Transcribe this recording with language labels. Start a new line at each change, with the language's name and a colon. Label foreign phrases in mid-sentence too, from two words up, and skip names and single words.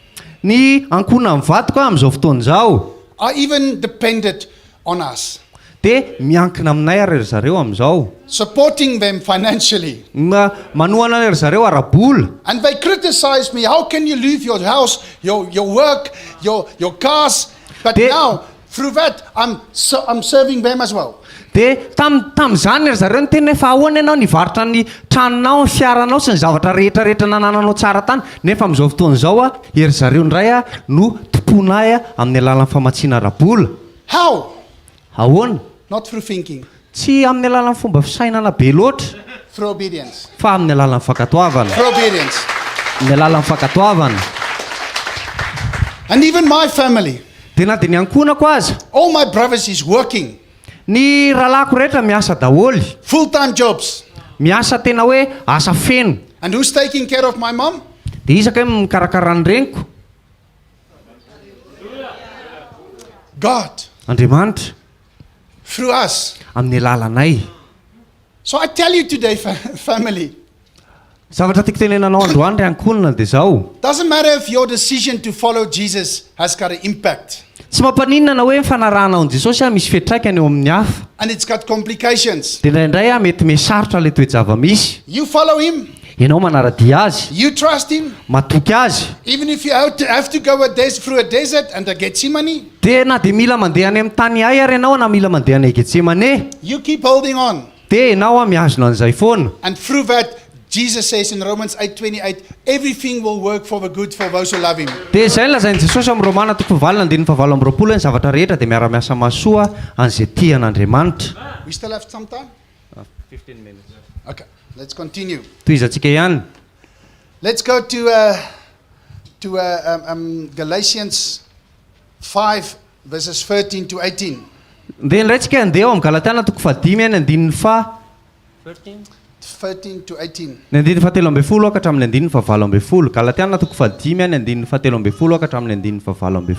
Malagasy: ny ankona amin'ny vadiko amin'izao fotoana izao
English: are even dependent on us,
Malagasy: dia miankina aminay ary zareo amin'izao
English: supporting them financially.
Malagasy: manohana ry zareo arabola
English: And they criticize me, how can you leave your house, your work, your cars? But They- now, through that, I'm serving them as well.
Malagasy: dia tam'izany ry zareo ny tena efa ahoana ianao nivarotra ny tranonao ny fiaranao sy ny zavatra rehetrarehetra nanananao tsara tany nefa amin'izao fotoana izao ery zareo ndray no tomponay amin'ny alalan'ny famatsiana rabola
English: How?
Malagasy: ahoana
English: Not through thinking,
Malagasy: tsy amin'ny alalan'ny fomba fisainana be loatra
English: through obedience.
Malagasy: fa amin'ny alalan'ny fankatoavana
English: Through obedience.
Malagasy: amin'ny alalan'ny fankatoavana
English: And even my family,
Malagasy: dia na dia ny ankonako aza
English: all my brothers is working,
Malagasy: ny rahalako rehetra miasa daholy
English: full-time jobs.
Malagasy: miasa tena hoe asa feno
English: And who's taking care of my mom?
Malagasy: dia isaka hoe mikarakara ny reniko
English: God,
Malagasy: Andriamanitra
English: through us.
Malagasy: amin'ny alalanay
English: So I tell you today, family,
Malagasy: zavatra tiako tenenanao androany ry ankonina dia zao
English: doesn't matter if your decision to follow Jesus has got an impact
Malagasy: tsy mampaninona na hoe mifanarahanao an Jesosy misy fetraikany eo amin'ny hafa
English: and it's got complications.
Malagasy: dia indraindray mety mesarotra ilay toe-java-misy
English: You follow him,
Malagasy: ianao manaradia azy
English: you trust him,
Malagasy: matoky azy
English: even if you have to go through a desert and a Gethsemane,
Malagasy: dia na dia mila mandeha any amin'ny tany ay ary ianao na mila mandeha any Getsemane
English: you keep holding on.
Malagasy: dia ianao mihazona an'izay foana
English: And through that, Jesus says in Romans 8:28, everything will work for the good for those who love him.
Malagasy: dia izay ny lazain'i Jesosy amin'ny Romana toko fahavalina andininy fahavalo amby roapolo ny zavatra rehetra dia miara-miasa masoa an'izay tian'Andriamanitra
English: We still have some time? 15 minutes Okay, let's continue.
Malagasy: toizantsika ihany
English: Let's go to Galatians 5, verses 13 to 18.
Malagasy: dia indraitsika andeha eo amin'ny Galatiana toko fahadimy any andininy
English: 13 to 18.
Malagasy: ny andininy fahatelo ambin'ny folo ka hatramin'ny andininy fahavalo ambin'ny folo Galatiana toko fahadimy any andininy fahatelo ambin'ny folo ka hatramin'ny andininy fahavalo ambin'ny